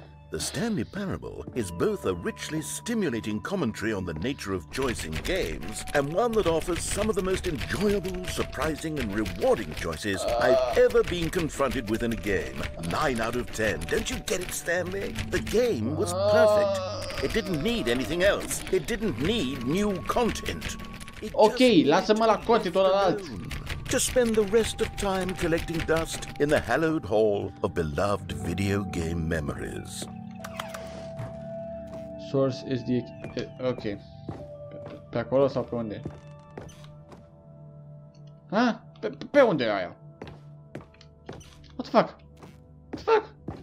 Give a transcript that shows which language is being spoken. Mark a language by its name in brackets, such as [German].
[English] The Stanley Parable is both a richly stimulating commentary on the nature of choice in games and one that offers some of the most enjoyable, surprising, and rewarding choices I've ever been confronted with in a game. 9 out of 10. Don't you get it, Stanley? The game was perfect. It didn't need anything else. It didn't need new content. [Romanian] Ok, lasă-mă la contentul ălalt. [English] To spend the rest of time collecting dust in the hallowed hall of beloved video game memories. Source is the... [Romanian] Ok. Pe acolo sau pe unde? [English] Ha? [Romanian] Pe unde e aia? [English] What the fuck? What the fuck?